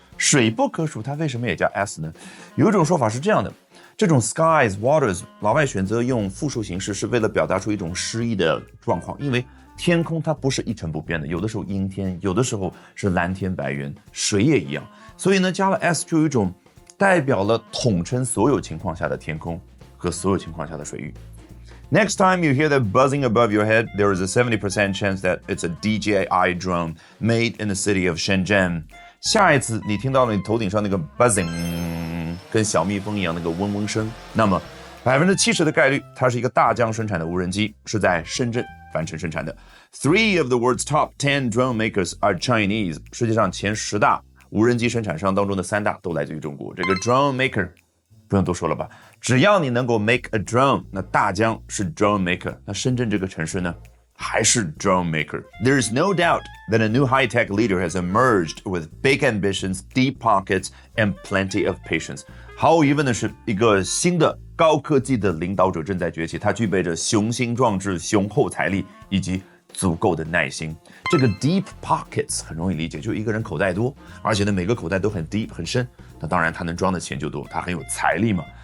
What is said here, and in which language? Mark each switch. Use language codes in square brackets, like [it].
[zh] 水不可数，它为什么也叫 s 呢？有一种说法是这样的，这种 skies waters 老外选择用复数形式是为了表达出一种诗意的状况，因为天空它不是一成不变的，有的时候阴天，有的时候是蓝天白云，水也一样，所以呢加了 s 就有一种代表了统称所有情况下的天空和所有情况下的水域。 [en] Next time you hear that buzzing above your head, there is a 70% chance that it's a DJI drone made in the city of Shenzhen. [zh] 下一次你听到了你头顶上那个 buzzing， 跟小蜜蜂一样那个嗡嗡声，那么70%的概率它是一个大疆生产的无人机，是在深圳完成生产的。 [en] 3 of the world's top 10 drone makers are Chinese。 [zh] 世界上前10大无人机生产商当中的3大都来自于中国。这个 drone maker不用多说了吧，只要你能够 [en] make a drone， [zh] 那大疆是 drone maker， 那深圳这个城市呢还是 drone maker。 [en] There is no doubt that a new high-tech leader has emerged with big ambitions, deep pockets, and plenty of patience。 [zh] 毫无疑问的是，一个新的高科技的领导者正在崛起，他具备着雄心壮志、雄厚财力以及足够的耐心。这个 deep pockets 很容易理解，就一个人口袋多，而且呢每个口袋都很 deep 很深，那当然他能装的钱就多，他很有财力嘛。